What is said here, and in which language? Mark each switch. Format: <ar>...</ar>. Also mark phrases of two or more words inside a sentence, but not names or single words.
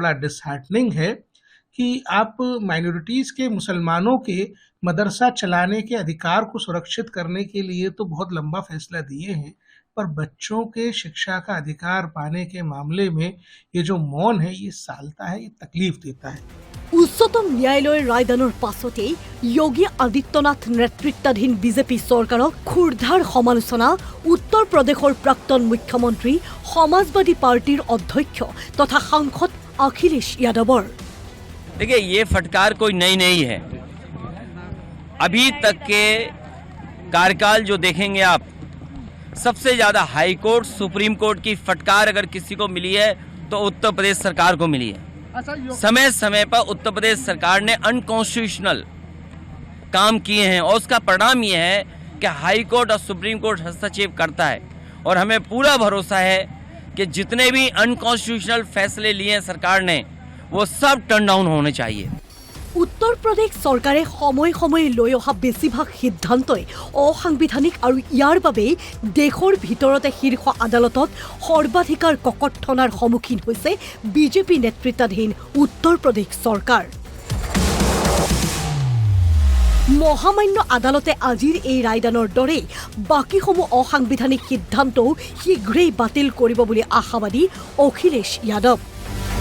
<hi>ये बड़ा डिसहार्टनिंग है कि आप माइनॉरिटीज़ के मुसलमानों के मदरसा चलाने के अधिकार को सुरक्षित करने के लिए तो बहुत लंबा फैसला दिए हैं, पर बच्चों के शिक्षा का अधिकार पाने के मामले में ये जो मौन है ये सालता है, ये तकलीफ देता है।</hi> <as>উচ্চতম ন্যায়ালয়ৰ ৰায়দানৰ পাছতেই যোগী আদিত্যনাথ নেতৃত্বাধীন বিজেপি চৰকাৰক ক্ষুৰধাৰ সমালোচনা উত্তৰ প্ৰদেশৰ প্ৰাক্তন মুখ্যমন্ত্ৰী সমাজবাদী পাৰ্টিৰ অধ্যক্ষ তথা সাংসদ অখিলেশ যাদৱৰ।</as> <hi>देखिए, ये फटकार कोई नई नहीं है। अभी तक के कार्यकाल जो देखेंगे आप, सबसे ज़्यादा</hi> <en>High Court, Supreme Court</en> <hi>की फटकार अगर किसी को मिली है तो उत्तर प्रदेश सरकार को मिली है। समय समय पर उत्तर प्रदेश सरकार ने अनकॉन्स्टिट्यूशनल काम किए हैं और उसका परिणाम ये है कि</hi> <en>High Court</en> <hi>और</hi> <en>Supreme Court</en> <hi>हस्तक्षेप करता है। और हमें पूरा भरोसा है कि जितने भी अनकॉन्स्टिट्यूशनल फैसले लिए हैं सरकार ने, वो सब</hi> <en>turn down</en> <hi>होने चाहिए।</hi> <as>উত্তৰ প্ৰদেশ চৰকাৰে সময়ে সময়ে লৈ অহা বেছিভাগ সিদ্ধান্তই অসাংবিধানিক আৰু ইয়াৰ বাবে দেশৰ ভিতৰতে শীৰ্ষ আদালতত সৰ্বাধিকাৰ ককৰ্থনাৰ সন্মুখীন হৈছে বিজেপি নেতৃত্বাধীন উত্তৰ প্ৰদেশ চৰকাৰ। মহামান্য আদালতে আজিৰ এই ৰায়দানৰ দৰে বাকীসমূহ অসাংবিধানিক সিদ্ধান্তও শীঘ্ৰেই বাতিল কৰিব বুলি আশাবাদী অখিলেশ যাদৱ।</as>